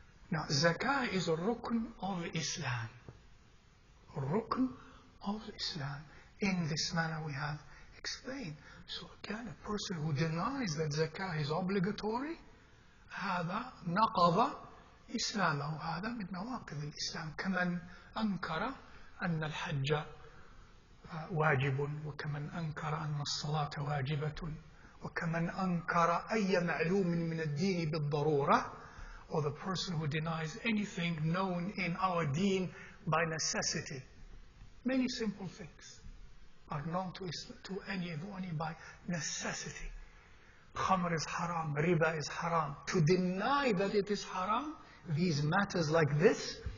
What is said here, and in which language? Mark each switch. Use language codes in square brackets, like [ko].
[en] Now, zakah is a rukn of Islam. A rukn of Islam. In this manner we have explained. So again, a person who denies that zakah is obligatory, [ar] هذا نقض إسلامه. هذا من نواقض الإسلام. كمن أنكر أن الحج واجب، وكمن أنكر أن الصلاة واجبة، وكمن أنكر أي معلوم من الدين بالضرورة. [en] Or the person who denies anything known in our deen by necessity. Many simple things are known to anyone by necessity. Khamr is haram, riba is haram. To deny that it is haram, these matters like this,